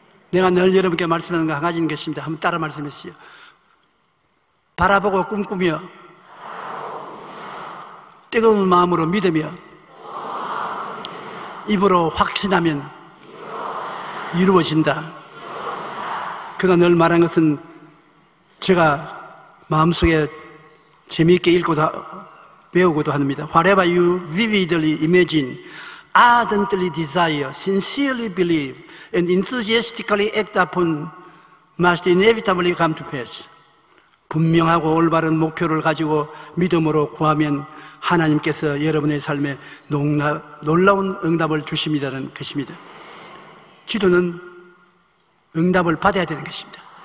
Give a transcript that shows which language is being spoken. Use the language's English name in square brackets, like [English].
[Korean] 내가 늘 여러분께 말씀하는 거 한 가지인 것입니다. 한번 따라 말씀해 주세요. 바라보고 꿈꾸며 뜨거운 마음으로 믿으며 입으로 확신하면 이루어진다. 그가 늘 말한 것은 제가 마음속에 재미있게 읽고 배우고도 합니다. [English] Whatever you vividly imagine, ardently desire, sincerely believe, and enthusiastically act upon must inevitably come to pass. [Korean] 분명하고 올바른 목표를 가지고 믿음으로 구하면 하나님께서 여러분의 삶에 놀라운 응답을 주십니다는 것입니다. 기도는 응답을 받아야 되는 것입니다.